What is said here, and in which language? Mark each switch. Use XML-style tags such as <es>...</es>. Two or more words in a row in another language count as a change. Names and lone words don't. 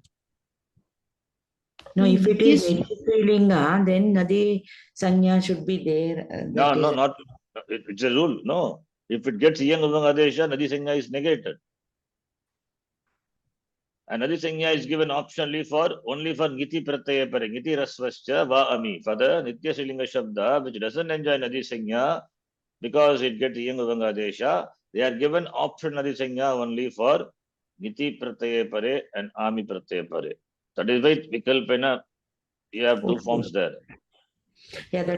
<en>No, if it is</en> <sa>नित्य स्त्रीलिङ्ग,</sa> <en>then</en> <sa>नदी संज्ञा</sa> <en>should be there. No, not. It's a rule. No. If it gets</en> <sa>इयङ् उवङ् आदेश, नदी संज्ञा</sa> <en>is negated. And</en> <sa>नदी संज्ञा</sa> <en>is given optionally only for</en> <sa>ङिति प्रत्यय परे ङिति ह्रस्वश्च वा आमि.</sa> <en>For the</en> <sa>नित्य स्त्रीलिङ्ग शब्द,</sa> <en>which doesn't enjoy</en> <sa>नदी संज्ञा,</sa> <en>because it gets</en> <sa>इयङ् उवङ् आदेश,</sa> <en>they are given option</en> <sa>नदी संज्ञा</sa> <en>only for</en> <sa>ङिति प्रत्यय परे</sa> <en>and</en> <sa>आमि प्रत्यय परे.</sa> <en>That is why vikalpena, you have two Okay. forms there. Yeah, that</en>